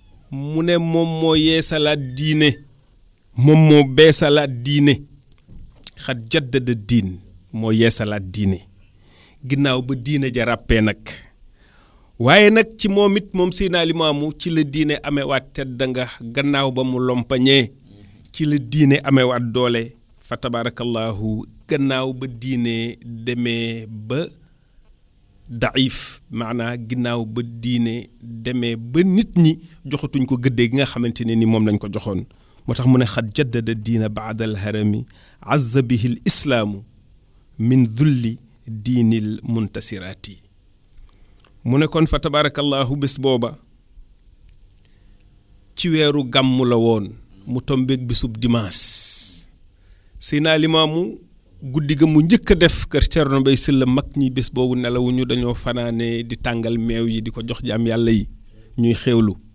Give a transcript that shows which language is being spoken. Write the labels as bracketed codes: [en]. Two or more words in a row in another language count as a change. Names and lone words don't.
[wo] Mu ne moom moo yeesalaat diine, moom moo beesalaat diine. [ar] "قد جدد الدين" [wo] moo yeesalaat diine. Ginnaaw ba diine ja ràppee nag. Waaye nag ci moom it, moom Seydina Limaamu, ci la diine amewaat tedd nga gannaaw ba mu lompañee. Ci la diine amewaat doole, [ar] فتبارك الله, [wo] gannaaw ba diine demee ba daif, maanaa ginnaaw ba diine demee ba nit ñi joxatuñ ko gëddee gi nga xamante ne ni moom lañ ko joxoon. Moo tax mu ne, [ar] "قد جدد الدين بعد الهرم عز به الإسلام من ذل دين المنتصرات." [wo] Mu ne kon [ar] فتبارك الله [wo] bés booba ci weeru gàmmu la woon, mu tombeek bésub dimanche. Seydina Limaamu guddi ga mu njëkk a def kër Thierno Mbaye Sylla, mag ñi bés boobu nelawuñu, dañoo fanaane di tàngal meew yi di ko jox jaam Yàlla yi ñuy xéewlu.